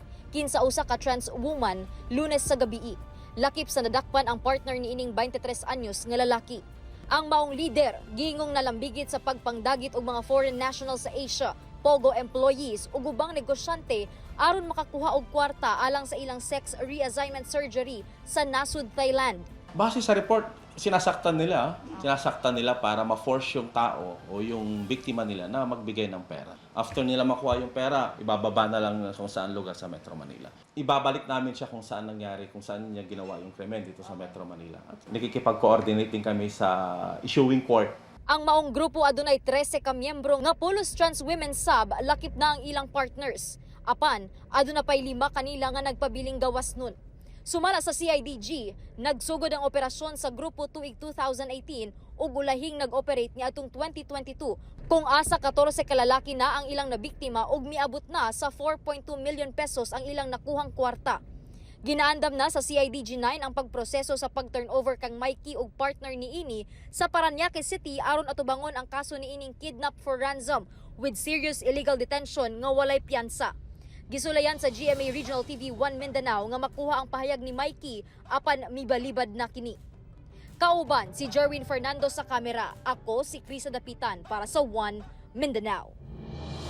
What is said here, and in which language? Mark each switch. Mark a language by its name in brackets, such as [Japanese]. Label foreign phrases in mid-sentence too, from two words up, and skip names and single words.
[Cebuano] Kinsa usa ka [English] trans woman, [Cebuano] Lunes sa gabii. Lakip sa nadakpan ang partner niining 23 anyos nga lalaki. Ang maong lider gingong nalambigit sa pagpangdagit og mga [English] foreign nationals [Cebuano] sa Asia, pogo employees ug ubang negosyante aron makakuha og kwarta alang sa ilang [English] sex reassignment surgery [Cebuano] sa nasud, Thailand. [Filipino] Base sa report, sinasaktan nila para ma-force yung tao o yung biktima nila na magbigay ng pera. After nila makuha yung pera, ibababa na lang kung saan lugar sa Metro Manila. Ibabalik namin siya kung saan nangyari, kung saan niya ginawa yung krimen dito sa Metro Manila. At nakikipag-coordinating kami sa [English] issuing court. [Cebuano] Ang maong grupo adunay 13 ka miyembro nga pulos [English] trans women [Cebuano] sub, lakip na ang ilang partners. Apan, aduna pay 5 kanila nga nagpabiling gawas nun. Sumala sa CIDG, nagsugod ang operasyon sa grupo tuig 2018 ug ulahing nag-operate ni atong 2022 kung asa 14 kalalaki na ang ilang nabiktima ug miabot na sa 4.2 [English] million pesos [Cebuano] ang ilang nakuhang kwarta. Ginaandam na sa CIDG 9 ang pagproseso sa pag-turnover kang Mikey ug partner niini sa Paranaque City aron atubangon ang kaso niining [English] kidnap for ransom with serious illegal detention [Cebuano] nga walay piyansa. Gisulayan sa GMA Regional TV 1 Mindanao nga makuha ang pahayag ni Mikey apan mibalibad na kini. Kauban si Jerwin Fernando sa kamera, ako si Krisa Dapitan para sa 1 Mindanao.